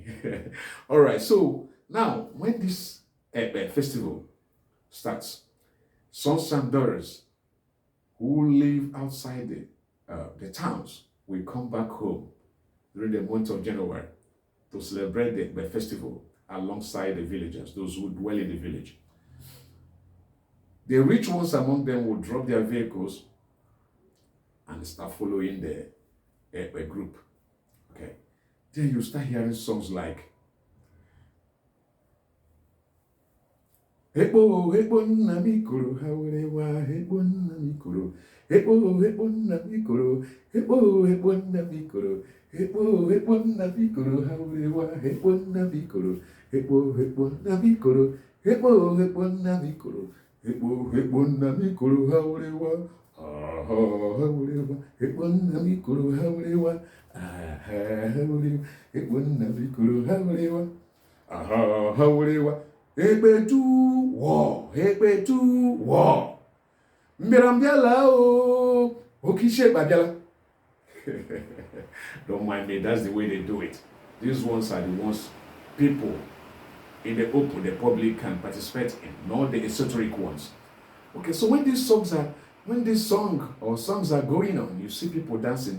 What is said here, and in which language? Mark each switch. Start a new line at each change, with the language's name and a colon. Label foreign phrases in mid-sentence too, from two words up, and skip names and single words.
English: All right, so now when this festival starts, sons and daughters who live outside the towns will come back home during the month of January to celebrate the festival alongside the villagers, those who dwell in the village. The rich ones among them will drop their vehicles and start following the group. Okay. Then you start hearing songs like
Efik: Hebo hebo namikoro hawerewa hebo namikoro hebo hebo namikoro hebo hebo namikoro hebo hebo namikoro hawerewa hebo namikoro hebo hebo namikoro hebo hebo namikoro hebo hebo namikoro hawerewa hawerewa hebo namikoro hawerewa hawerewa hebo namikoro hawerewa hawerewa Ekpe tu wo, ekpe tu wo. Mbirambiala o, okishe babiala.
English: Don't mind me, that's the way they do it. These ones are the ones people in the open, the public can participate in, not the esoteric ones. Okay, so when this song or songs are going on, you see people dancing.